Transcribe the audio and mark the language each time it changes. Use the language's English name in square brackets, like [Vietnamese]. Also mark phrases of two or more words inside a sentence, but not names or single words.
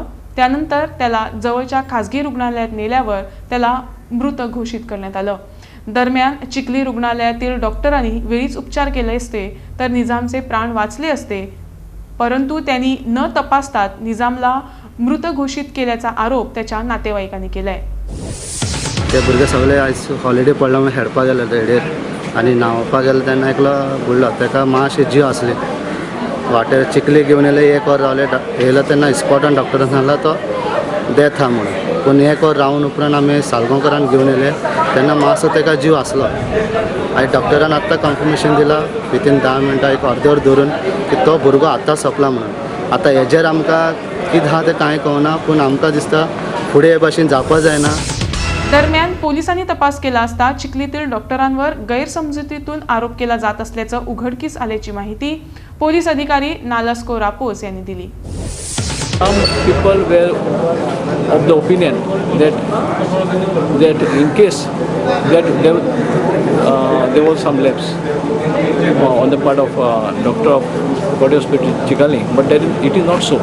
[Marathi] त्यानंतर त्याला जवळच्या खासगी रुग्णालयात नेल्यावर त्याला मृत घोषित करण्यात आलं। दरम्यान चिखली रुग्णालयातील डॉक्टरांनी वेळीच उपचार केले असते तर निजामचे प्राण वाचले असते, परंतु त्यांनी न तपासता निजामला मृत घोषित केल्याचा आरोप त्याच्या नातेवाईकांनी केलाय। [Konkani] ते भुरगे सगळे आयज हॉलिडे पडला म्हणून खेळपाक गेले तेडेर आनी न्हांवपाक गेले तेन्ना एकलो बुडलो। ताका मातशे जीव आसले। वाटेर चिखली घेवन येयले, 1 वर रावले। येयलो तेन्ना इस्पॉटान डॉक्टरान सांगला तो डेथ हा म्हणून। पूण 1 वर रावन उपरांत आमी सालगांवकारान घेवन येयले तेन्ना मातसो ताका जीव आसलो। आनी डॉक्टरान आत्तां कन्फर्मेशन दिलां विथीन 10 मिनटां एक अर्द वर धरून की तो भुरगो आतां सोंपला म्हणून। आतां हेजेर आमकां कितें आहा तें कांय कळना, पूण आमकां दिसता फुडें हे भाशेन जावपा जायना। [Marathi] दरम्यान पोलिसांनी तपास केला असता चिखलीतील डॉक्टरांवर गैरसमजुतीतून आरोप केला जात असल्याचं उघडकीस आल्याची माहिती पोलीस अधिकारी नालस्को रापोस यांनी दिली। [English] Some people were of the opinion that in case that there was some lapse on the part of doctor of Body Hospital Chikali, but it is not so.